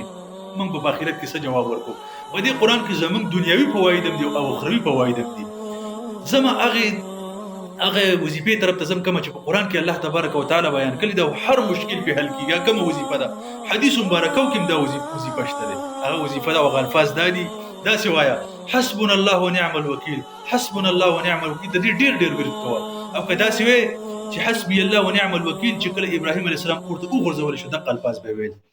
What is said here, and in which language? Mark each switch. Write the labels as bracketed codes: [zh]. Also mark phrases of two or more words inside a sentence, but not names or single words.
[ps] موږ به په آخرت کې څه جواب ورکوو؟ په دې قرآن کې زموږ دنیوي فواید هم دي او اخروي فواید هم دي. زما هغه وظیفې طرف ته ځم کومه چې په قرآن کې الله [ar] تبارک وتعالی [ps] بیان کړي ده، او هر مشکل پې حل کېږي. کومه وظیفه ده؟ حدیث مبارکو کې هم دا وظیفه شته دی. هغه وظیفه ده او هغه الفاظ دا دي، داسې وایه: [ar] حسبنا الله ونعم الوکیل، حسبنا الله ونعم الوکیل. [ps] د دې ډېر ورد کوه. او که داسې وایې چې [ar] حسبي الله ونعم الوکیل، [ps] چې کله ابراهیم [ar] علیه السلام [ps] اور ته وغورځولی شو دغه الفاظ به یې ویل.